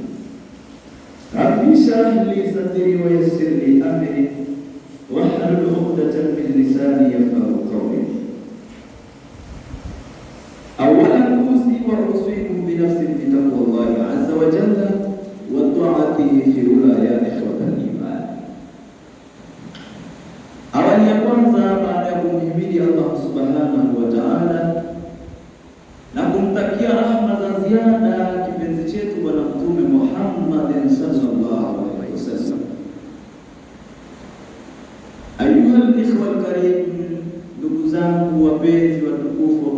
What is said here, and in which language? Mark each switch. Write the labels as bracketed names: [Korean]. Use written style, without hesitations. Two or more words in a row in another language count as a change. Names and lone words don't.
[Arabic] رب اشرح لي صدري ويسر لي أمري واحلل عقدة من لساني يفقهوا قولي. أولا أوصي وأوصيكم بنفسي بتقوى الله عز وجل وطاعته في الأولى يا إخوة الإيمان. [Swahili] Awali ya kwanza, baada ya kumhimidi [Arabic] الله سبحانه وتعالى [Swahili] na kumtakia rahma za ziada kipenzi chetu Bwana Mtume Muhammad [Arabic] صلى الله عليه وسلم, أيها الإخوة الكرام, [Swahili] ndugu zangu wapenzi watukufu wa